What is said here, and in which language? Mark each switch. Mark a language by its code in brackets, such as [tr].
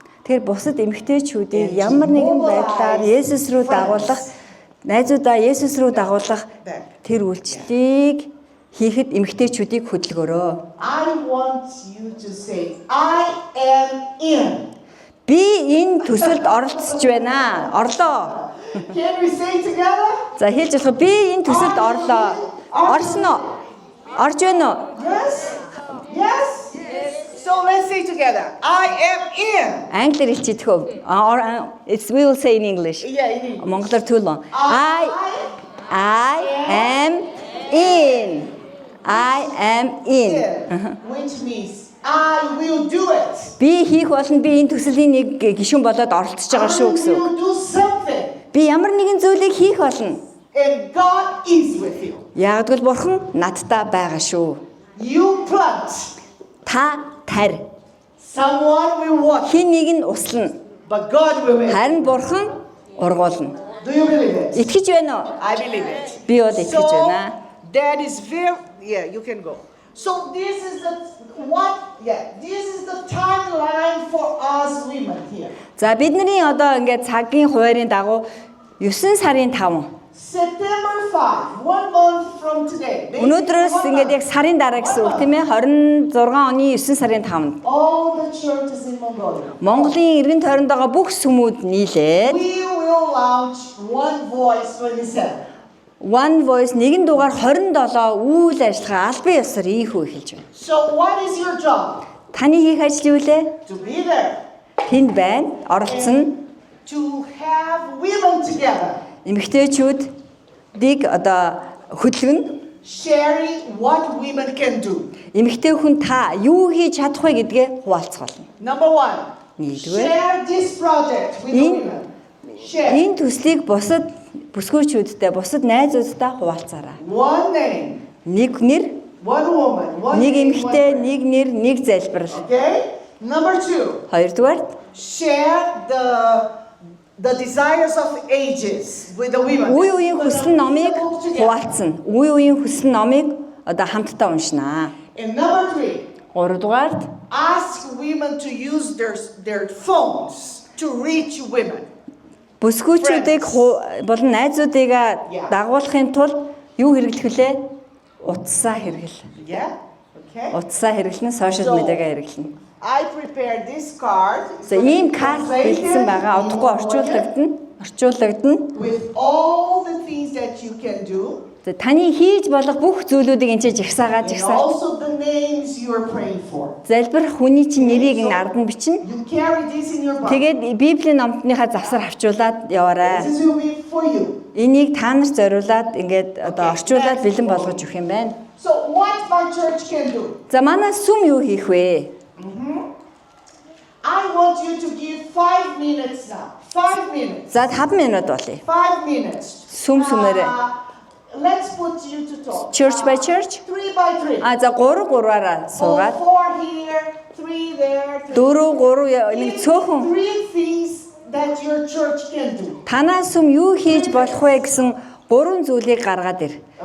[mn] Тэр бусад эмэгтэйчүүдийг ямар нэгэн байдлаар Есүс рүү дагуулах, найзуудаа Есүс рүү дагуулах тэр үйлчлэлийг хийхэд эмэгтэйчүүдийг хөдөлгөөрөө. [en] I want you to say, I am in. [mn] Би энэ төсөлд оролцож байна. Орлоо. [en] Can we say together? [mn] За хэлж болох би энэ төсөлд орлоо. Орсон уу? Орж байна уу? [en] Yes? Yes? So let's say together, I am in. [mn] Англиар хэлчихэх үү? [en] It's we will say in English. Yeah, in English. [mn] Монголоор төлөө. [en] I am in. I am in. Which means I will do it. [mn] Би хийх болно. Би энэ төслийн нэг гишүүн болоод оролцож байгаа шүү гэсэн үг. [en] I will do something. [mn] Би ямар нэгэн зүйлийг хийх болно. [en] And God is with you. [mn] Ягдгал бурхан надтай байгаа шүү. [en] You plant. [mn] Та тарь. [en] Someone will water. [mn] Хин нэг нь услана. [en] But God will make. [mn] Харин бурхан ургуулна. [en] Do you believe it? [mn] Итгэж байна уу? [en] I believe it. [mn] Би бол итгэж байна. [en] That is very, yeah, you can go. So this is this is the timeline for us women here. [mn] За бидний одоо ингээд цагийн хуваарийн дагуу 9 сарын 5. [en] September 5, 1 month from today. [mn] Өнөөдрөөс ингээд яг сарын дараа гэсэн үг тийм ээ 26 оны 9 сарын 5-нд [en] All the churches in Mongolia. [mn] Монголын эргэн тойронд байгаа бүх сүмүүд нийлээд [en] We will launch One Voice 27. [mn] One Voice нэгэн дугаар 27 үйл ажиллагаа албан ёсоор ийхүү эхэлж байна. [en] So what is your job? [mn] Таны хийх ажил юу лээ? [en] To be there. [mn] Тэнд байна, оролцсон [en] To have women together. [mn] эмэгтэйчүүдийг одоо хөдөлгөн [en] Sharing what women can do. [mn] эмэгтэй хүн та юу хийж чадах вэ гэдгээ хуваалцах болно. [en] Number 1. [mn] Нэгдүгээр [en] Share this project with the women. Share. [mn] энэ төслийг бусад бүсгүйчүүдтэй, бусад найзуудтай хуваалцаарай. [en] One name. [mn] Нэг нэр, [en] One woman. One [mn] нэг [en] name, [mn] эмэгтэй, [en] one [mn] нэг нэр, нэг залбирал. [en] Okay? Number 2. [mn] Хоёрдугаар [en] Share the desires of ages with the women. [mn] үе үеийн хүсэл номыг хуваалцна. Үе үеийн хүсэл номыг одоо хамтдаа уншнаа. [en] And number 3. [mn] Гуравдугаар [en] Ask women to use their phones to reach women. [mn] бүсгүйчүүдийг болон найзуудыг дагуулахын тулд юу хэрэглэх вүлээ? Утсаа хэрэгэл. [en] Yeah? Okay? [mn] Утсаа хэрэглэн, social media-гаа хэрэглэн. [en] I prepared this card. [mn] За ийм карт бэлдсэн байгаа. Удахгүй орчуулагдана. [en] With all the things that you can do. [mn] За таны хийж болох бүх зүйлүүдийг энэ жигсаагаад жигсаа. [en] also the names you are praying for. [mn] Залбирх хүний чинь нэрийг ин ард нь бичнэ. [en] You carry this in your Bible. [mn] Тэгээд Библийн номтныхаа завсар авчуулаад яваарай. [en] This will be for you. [mn] Энийг та нарт зориулаад ингээд одоо орчуулаад бэлэн болгож өгөх юм байна. [en] So what my church can do? [mn] За манай сүм юу хийх вэ? [en] I want you to give 5 minutes now. 5 minutes. [mn] За 5 минут болъё. [en] 5 minutes. [mn] Сүм сүмээрээ. [en] Let's put you to talk. Church by church. 3 by 3. [mn] А за 3-3-аараа суугаад [en] 4 here, 3 there. [mn] 4-3 нэг цөөхөн [en] 3 things that your church can do. [mn] танаа сүм юу хийж болох вэ гэсэн 3 зүйлийг гаргаад ир.